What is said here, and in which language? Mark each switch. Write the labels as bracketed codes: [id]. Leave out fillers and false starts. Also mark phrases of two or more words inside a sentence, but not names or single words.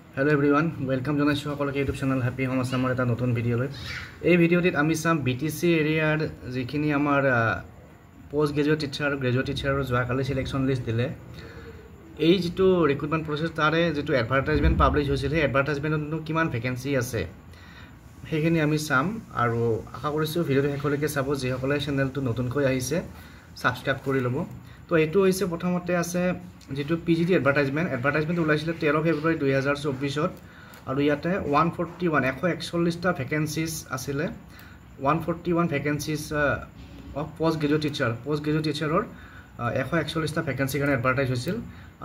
[en] Hello everyone, welcome to our YouTube channel Happy Home Summer [as] এটা নতুন ভিডিঅ' লৈ. এই ভিডিঅ' টোত আমি চাম BTC এৰিয়া যিখিনি আমাৰ [en] post graduate teacher graduate teacher [as] যোৱা কালি [en] selection list [as] দিলে. এই যিটো [en] recruitment process [as] তাৰে যিটো [en] advertisement publish [as] হৈছিলে এডভাৰ্টাইজমেণ্ট নং কিমান ভেকেন্সি আছে. হেখিনি আমি চাম আৰু আশা কৰিছো ভিডিঅ' হকলেকে চাব যে হকলে চেনেল টো নতুন কৈ আহিছে চাবস্ক্ৰাইব কৰি ল'ব. তো এইটো হৈছে প্ৰথমতে আছে যিটো PGT এডভাৰ্টাইজমেণ্ট ওলাইছিলে 13 ফেব্ৰুৱাৰী 2024 আৰু ইয়াতে 141 টা ভ্যাকেন্সিজ আছিলে 141 [en] vacancies of post graduate [as] টিচাৰৰ 141 টা ভ্যাকেন্সি কাৰণে এডভাৰ্টাইজ হৈছিল আৰু